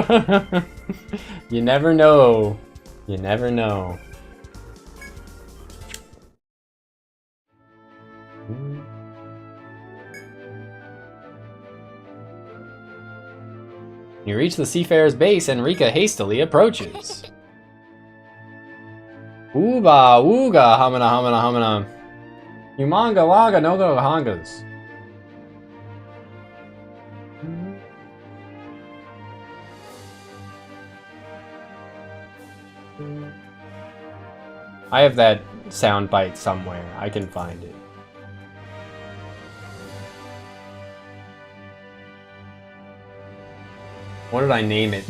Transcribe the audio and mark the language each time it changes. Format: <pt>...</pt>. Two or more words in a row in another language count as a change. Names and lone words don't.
<en>You never know. You never know. You reach the seafarer's base and Rika hastily approaches. Ooba, ooga, hamana, hamana, hamana. Humanga, waga, no go, hangas. I have that sound bite somewhere. I can find it. What did I name it?</en>